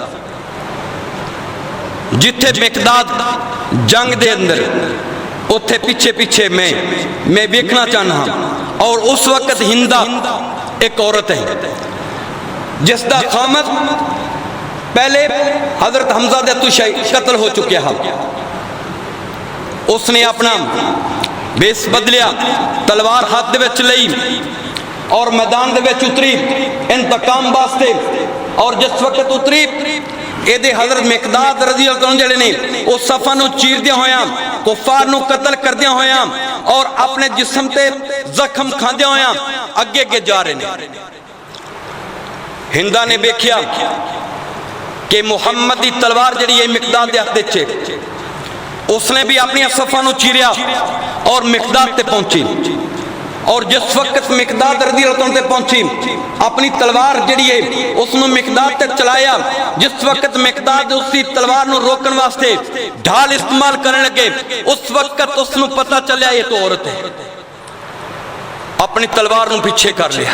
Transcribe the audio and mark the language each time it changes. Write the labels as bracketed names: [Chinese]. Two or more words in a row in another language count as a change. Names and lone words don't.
[Punjabi] جتھے مقداد جنگ دے اندر اتھے پیچھے پیچھے میں دیکھنا چاہنا ہوں. اور اس وقت ہندہ ایک عورت ہے جس دا خامد پہلے حضرت حمزہ دے تو قتل ہو چکے ہیں. اس نے اپنا بیس بدلیا تلوار ہاتھ دے وچ لئی اور میدان دے وچ اتری انتقام واسطے. اور جس وقت اتری ਇਹਦੇ ਹਜ਼ਰਤ ਮਿਕਦਾਦ ਰਜ਼ੀ ਅੱਲਾਹ ਤਾਲਾ ਜਿਹੜੇ ਨੇ ਉਹ ਸਫਾ ਨੂੰ ਚੀਰਦਿਆਂ ਹੋਇਆਂ, ਕੁਫਾਰ ਨੂੰ ਕਤਲ ਕਰਦਿਆਂ ਹੋਇਆਂ ਔਰ ਆਪਣੇ ਜਿਸਮ ਤੇ ਜ਼ਖਮ ਖਾਂਦਿਆਂ ਹੋਇਆਂ ਅੱਗੇ ਅੱਗੇ ਜਾ ਰਹੇ ਨੇ। ਹਿੰਦਾ ਨੇ ਵੇਖਿਆ کہ محمد دی تلوار جڑی ہے مقداد دے ہاتھ چھے، اس نے بھی اپنی صفہ نو چیریا اور مقداد تے پہنچی، اور جس وقت مقداد رضی اللہ عنہ تے پہنچی اپنی تلوار جڑی ہے اس نو مقداد تے چلایا، جس وقت مقداد اسی تلوار نو روکن واسطے ڈھال استعمال کرنے لگے، اس وقت اس نو پتہ چلیا یہ تو عورت ہے، اپنی تلوار نو پیچھے کر لیا۔